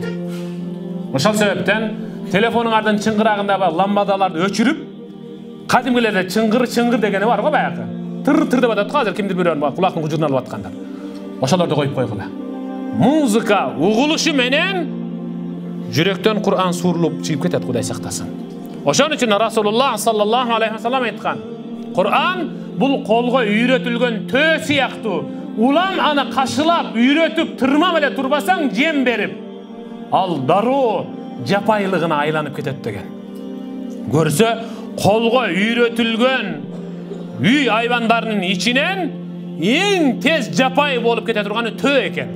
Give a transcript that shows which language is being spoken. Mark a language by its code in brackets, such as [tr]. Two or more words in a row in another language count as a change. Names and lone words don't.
[ky] Ошол себептен телефонуңардын чыңгырагындагы лампадаларды өчүрүп, кадимгилерде чыңгыр дегени бар го баягы. Тыр деп атат го, азыр кимдир бирөө кулактын кужурун алып аткандар. Ошолорду коюп койгула. Музыка угулушу менен жүрөктөн Кур'ан сурулуп чыгып кетет, Кудай сактасын. Ошон үчүн [ar] رسول الله صلى الله عليه وسلم [ky] айткан: Кур'ан бул колго үйрөтүлгөн төө сыяктуу. Улам аны кашылап, үйрөтүп, тырмам эле турбасаң, жем берип, ал дароо жапайлыгына айланып кетет деген. Көрсө, колго үйрөтүлгөн үй айвандарынын ичинен эң тез жапай болуп кете турганы төө экен.